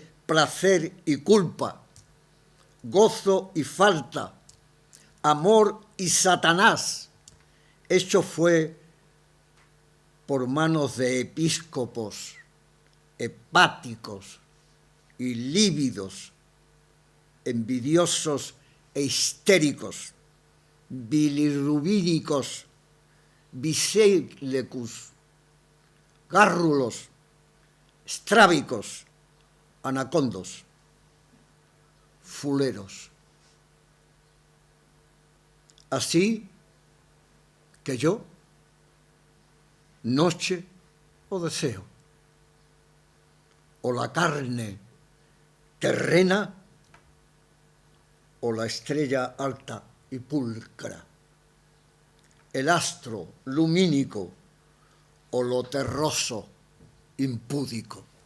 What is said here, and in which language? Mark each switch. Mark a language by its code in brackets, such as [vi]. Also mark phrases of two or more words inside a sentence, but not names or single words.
[es] placer y culpa, gozo y falta, amor y Satanás, hecho fue por manos de episcopos, hepáticos y lívidos, envidiosos e histéricos, bilirrubínicos, biseilecus, gárrulos, estrábicos, anacondos, fuleros. Así que yo, noche o deseo, o la carne terrena, o la estrella alta y pulcra, el astro lumínico, o lo terroso, impúdico.